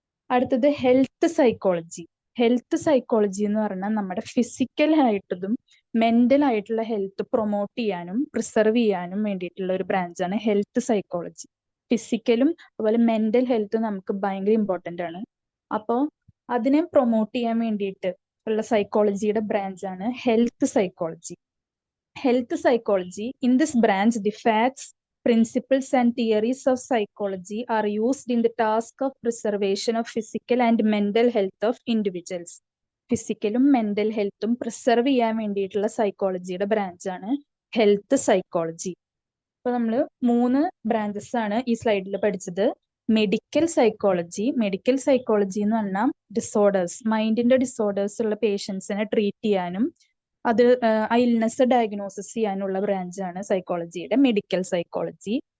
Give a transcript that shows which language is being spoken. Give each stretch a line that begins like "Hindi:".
Malayalam: അടുത്തത് health psychology. Health psychology എന്ന് പറഞ്ഞാൽ നമ്മുടെ ഫിസിക്കൽ ആയിട്ടതും മെന്റൽ ആയിട്ടുള്ള ഹെൽത്ത് പ്രൊമോട്ട് ചെയ്യാനും പ്രിസർവ് ചെയ്യാനും വേണ്ടിയിട്ടുള്ള ഒരു ബ്രാഞ്ചാണ് ഹെൽത്ത് സൈക്കോളജി. ഫിസിക്കലും അതുപോലെ മെന്റൽ ഹെൽത്തും നമുക്ക് ഭയങ്കര ഇമ്പോർട്ടന്റ് ആണ്. അപ്പോൾ അതിനെ പ്രൊമോട്ട് ചെയ്യാൻ വേണ്ടിയിട്ട് ഉള്ള സൈക്കോളജിയുടെ ബ്രാഞ്ചാണ് health psychology.
English: Health psychology. In this branch, the facts, principles, and theories of psychology are used in the task of preservation of physical and mental health of individuals.
Malayalam: ഫിസിക്കലും mental ഹെൽത്തും preserve ചെയ്യാൻ വേണ്ടിയിട്ടുള്ള സൈക്കോളജിയുടെ ബ്രാഞ്ചാണ് health psychology. അപ്പൊ നമ്മൾ 3 branches ആണ് ഈ സ്ലൈഡിൽ പഠിച്ചത്. Medical psychology. Medical psychology എന്ന് പറഞ്ഞാൽ ഡിസോർഡേഴ്സ്, മൈൻഡിന്റെ ഡിസോർഡേഴ്സ് ഉള്ള പേഷ്യൻസിനെ ട്രീറ്റ് ചെയ്യാനും അത് ആ ഇൽനെസ് ഡയഗ്നോസിസ് ചെയ്യാനുള്ള ബ്രാഞ്ചാണ് സൈക്കോളജിയുടെ മെഡിക്കൽ സൈക്കോളജി.